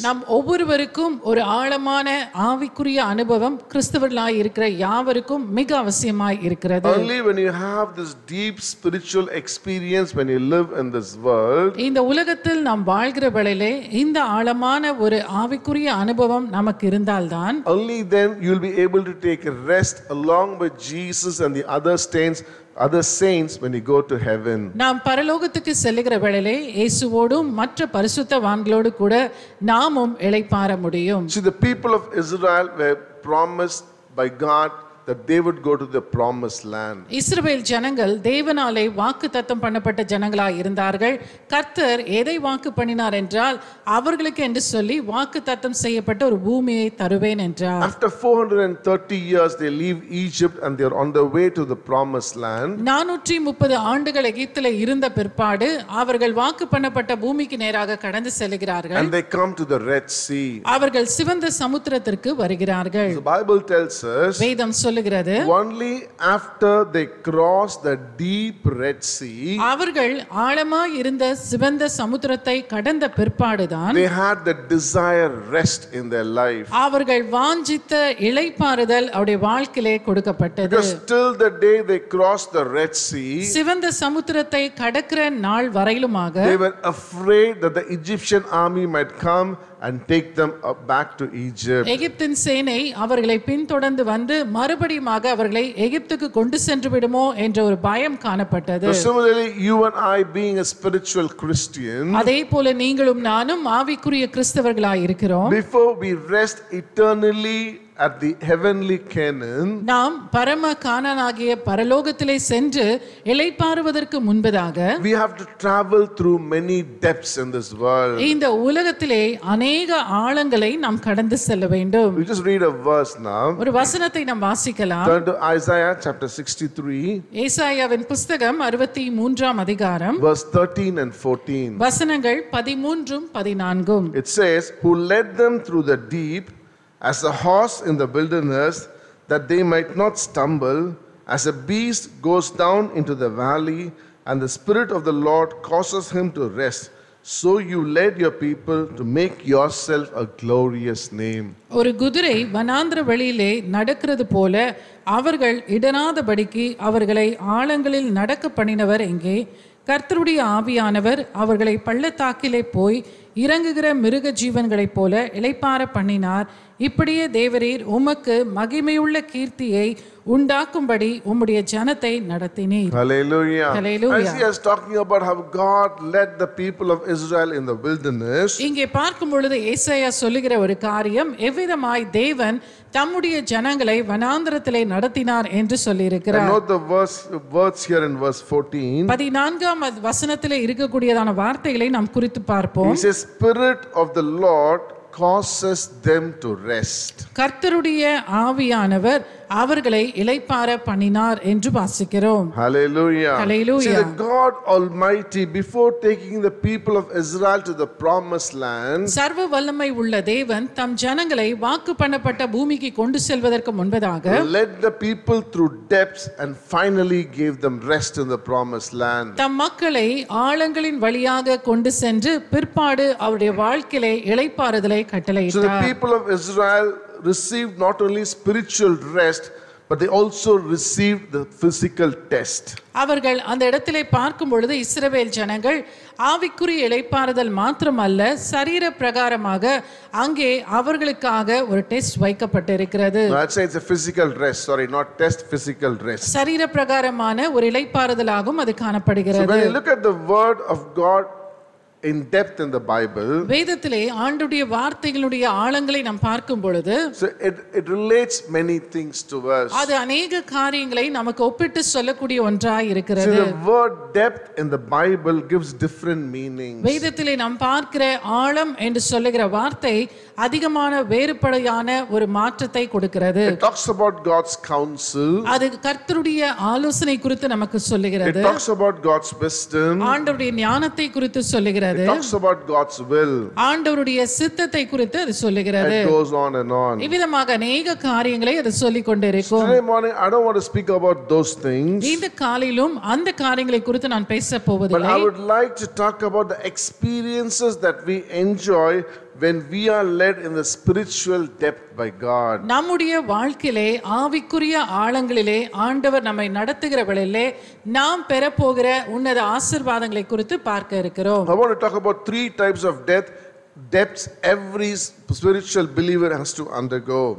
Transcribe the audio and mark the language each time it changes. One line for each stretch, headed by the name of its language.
Tamil: நாம் ஒவ்வொருவருக்கும் ஒரு ஆழமான ஆவிக்குரிய அனுபவம் கிறிஸ்தவர்களாய் இருக்கிற யாவருக்கும் மிக அவசியமாய் இருக்கிறது.
English: Only when you have this deep spiritual experience, when you live in this world,
Tamil: இந்த உலகத்தில் நாம் வாழ்கிற வேளையிலே இந்த ஆழமான ஒரு ஆவிக்குரிய அனுபவம் நமக்கு இருந்தால்தான்,
English: only then you will be able to take a rest along with Jesus and the other saints when you go to heaven.
Tamil: நாம் பரலோகத்துக்கு செல்லுகிற வேளையிலே இயேசுவோடும் மற்ற பரிசுத்தவான்களோடு கூட நாமும் இளைப்பாற முடியும்.
English: See, the people of Israel were promised by God that they would go to the promised land.
Tamil: இஸ்ரவேல் ஜனங்கள் தேவனாலே வாக்குத்தத்தம் பண்ணப்பட்ட ஜனங்களாய் இருந்தார்கள். கர்த்தர் எதை வாக்கு பண்ணினார் என்றால், அவர்களுக்கு என்று சொல்லி வாக்குத்தத்தம் செய்யப்பட்ட ஒரு பூமியை தருவேன் என்றார்.
English: After 430 years they leave Egypt and they are on their way to the promised land.
Tamil: 430 ஆண்டுகள் எகிப்திலே இருந்த பிற்பாடு அவர்கள் வாக்கு பண்ணப்பட்ட பூமிக்கு நேராக கடந்து செல்கிறார்கள்.
English: And they come to the Red Sea.
Tamil: அவர்கள் சிவந்த சமுத்திரத்திற்கு வருகிறார்கள்.
English: The Bible tells us
Tamil: வேதம் சொல்லுகிறது,
English: only after they crossed the deep Red Sea,
Tamil: அவர்கள் ஆழமாய் இருந்த சிவந்த சமுத்திரத்தை கடந்த பிற்பாடுதான்
English: they had the desire rest in their life.
Tamil: அவர்கள் வாஞ்சித்த இளைப்பாறுதல் அவருடைய வாழ்க்கையிலே கொடுக்கப்பட்டது.
English: Because till the day they crossed the Red Sea,
Tamil: சிவந்த சமுத்திரத்தை கடக்கிற நாள் வரையிலுமாக
English: they were afraid that the Egyptian army might come and take them back to Egypt.
Tamil: எகிப்தின் சேனை அவர்களை பின்தொடர்ந்து வந்து மறுபடியுமாக அவர்களை எகிப்துக்கு கொண்டு சென்று விடுமோ என்ற ஒரு பயம் காணப்பட்டது.
English: So similarly, you and I, being a spiritual Christian,
Tamil: அதே போல நீங்களும் நானும் ஆவிக்குரிய கிறிஸ்தவர்களாய் இருக்கிறோம்.
English: before we rest eternally at the heavenly Canaan,
Tamil: நாம் பரம கானானாகிய பரலோகத்திலே சென்று இளைப்பாறுவதற்கு முன்பதாக
English: we have to travel through many depths in this world.
Tamil: இந்த உலகத்திலே அநேக ஆழங்களை நாம் கடந்து செல்ல வேண்டும்.
English: We just read a verse now.
Tamil: ஒரு வசனத்தை நாம் வாசிக்கலாம்.
English: Turn to Isaiah chapter 63,
Tamil: ஏசாயாவின் புஸ்தகம் 63ஆம் அதிகாரம்
English: verse 13 and 14.
Tamil: வசனங்கள் 13 14.
English: It says, "Who led them through the deep as a horse in the wilderness, that they might not stumble, as a beast goes down into the valley, and the Spirit of the Lord causes him to rest. So you led your people to make yourself a glorious name."
Tamil: ஒரு குதிரை வனாந்திர வெளியிலே நடக்கிறது போல அவர்கள் இடராதபடிக்கு அவர்களை ஆழங்களில் நடக்க பண்ணினவர் எங்கே? கர்த்தருடைய ஆவியானவர் அவர்களை பள்ளத்தாக்கிலே போய் இறங்குகிற மிருக ஜீவன்களைப் போல இளைப்பாற பண்ணினார். இப்படியே தேவரீர் உமக்கு மகிமையுள்ள கீர்த்தியை உண்டாக்கும்படி உம்முடைய ஜனத்தை நடத்தினீர்.
English: Hallelujah. Hallelujah. As he is talking about how God led the people of Israel in the wilderness,
Tamil: இங்கே பார்க்கும் பொழுது ஏசாயா சொல்லுகிற ஒரு காரியம் எவ்விதமாய் தேவன் தம்முடைய ஜனங்களை வனாந்திரத்திலே நடத்தினார் என்று சொல்லியிருக்கிறார்.
English: note the words here in verse 14.
Tamil: 14ஆம் வசனத்திலே இருக்கக்கூடியதான வார்த்தைகளை நாம் குறித்து பார்ப்போம்.
English: He says, "Spirit of the Lord causes them to rest."
Tamil: கர்த்தருடைய ஆவியானவர் அவர்களை இளைப்பாற பண்ணினார் என்று வாசிக்கிறோம்.
English: Hallelujah. Hallelujah. See, the God Almighty, before taking the people of Israel to the promised land,
Tamil: சர்வ வல்லமை உள்ள தேவன் தம் ஜனங்களை வாக்கு பண்ணப்பட்ட பூமிக்கு கொண்டு செல்வதற்கு முன்பதாக
English: led the people through depths and finally gave them rest in the promised land.
Tamil: தம் மக்களை ஆழங்களின் வழியாக கொண்டு சென்று பிற்பாடு அவருடைய வாழ்க்கையிலே இளைப்பாறுதலை
English: So the
Tamil: கட்டளையிட்டார்.
English: people of Israel received not only spiritual rest, but they also received the physical test.
Tamil: அவர்கள் அந்த இடத்திலே பார்க்கும் பொழுது இஸ்ரவேல் ஜனங்கள் ஆவிக்குரிய இளைப்பாறுதல் மாத்திரமல்ல, சரீர பிரகாரமாக அங்கே அவர்களுக்காக ஒரு டெஸ்ட் வைக்கப்பட்டிருக்கிறது.
English: I'd say it's a physical rest, sorry, not test, physical rest.
Tamil: சரீர பிரகாரமான ஒரு இளைப்பாறுதலாகவும் அது
English: So
Tamil: காணப்படுகிறது.
English: when you look at the word of God in depth in the Bible,
Tamil: வேதத்திலே ஆண்டுடைய வார்த்தைகளுடைய ஆழங்களை நாம் பார்க்கும் பொழுது
English: so it relates many things to us.
Tamil: அது அநேக காரியங்களை நமக்கு ஒப்பிட்டு சொல்லக்கூடிய ஒன்றாய்
English: See,
Tamil: இருக்கிறது.
English: the word depth in the Bible gives different meanings.
Tamil: வேதத்திலே நாம் பார்க்கிற ஆழம் என்று சொல்லுகிற வார்த்தை அதிகமான வேறுபடையான ஒரு மாற்றத்தை கொடுக்கிறது.
English: It talks about God's counsel.
Tamil: அது கர்த்தருடைய ஆலோசனை குறித்து நமக்கு
English: It
Tamil: சொல்லுகிறது.
English: talks about God's wisdom.
Tamil: ஆண்டவருடைய ஞானத்தை குறித்து சொல்லுகிறது.
English: It talks about God's will.
Tamil: ஆண்டவருடைய சித்தத்தை குறித்து அது சொல்லுகிறது.
English: It goes on and on.
Tamil: இவ்விதமாக அநேக காரியங்களை அது சொல்லிக் கொண்டிருக்கும்.
English: Today morning, I don't want to speak about those things,
Tamil: இந்த காலையிலும் அந்த காரியங்களை குறித்து நான் பேச
English: but
Tamil: போவதில்லை.
English: I would like to talk about the experiences that we enjoy when we are led in the spiritual depth by God.
Tamil: நம்முடைய வாழ்க்கையிலே ஆவிக்குரிய ஆழங்களிலே ஆண்டவர் நம்மை நடத்துகிற வேளையிலே நாம் பெறப்போகிற உன்னத ஆசீர்வாதங்களை குறித்து பார்க்க இருக்கிறோம்.
English: I want to talk about 3 types of depths every spiritual believer has to undergo.